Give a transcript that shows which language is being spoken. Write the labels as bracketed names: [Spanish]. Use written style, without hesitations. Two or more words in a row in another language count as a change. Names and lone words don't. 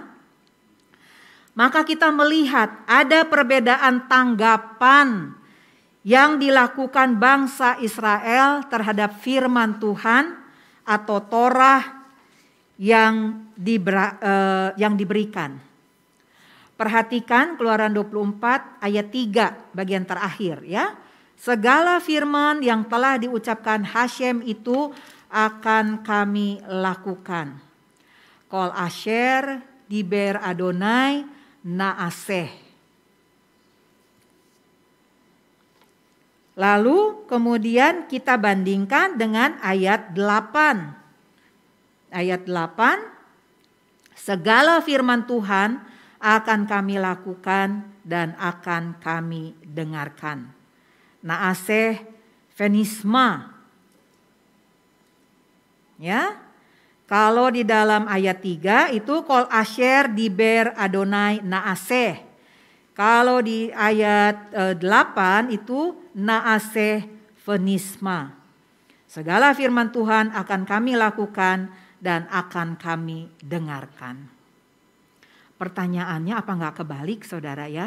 [Indonesian] Maka kita melihat ada perbedaan tanggapan yang dilakukan bangsa Israel terhadap firman Tuhan atau Torah yang diberikan. Perhatikan Keluaran 24 ayat 3 bagian terakhir ya. Segala firman yang telah diucapkan Hashem itu akan kami lakukan. [Hebrew] כל אשר דבר אדני נעשה. [Indonesian] Lalu kemudian kita bandingkan dengan ayat 8. Ayat 8, segala firman Tuhan akan kami lakukan dan akan kami dengarkan. [Hebrew] נעשה ונשמע. [Indonesian] Ya. Kalau di dalam ayat 3 itu [Hebrew] כל אשר דבר אדני נעשה. [Indonesian] Kalau di ayat 8 itu [Hebrew] נעשה ונשמע. [Indonesian] Segala firman Tuhan akan kami lakukan dan akan kami dengarkan. Pertanyaannya, apa nggak kebalik saudara ya?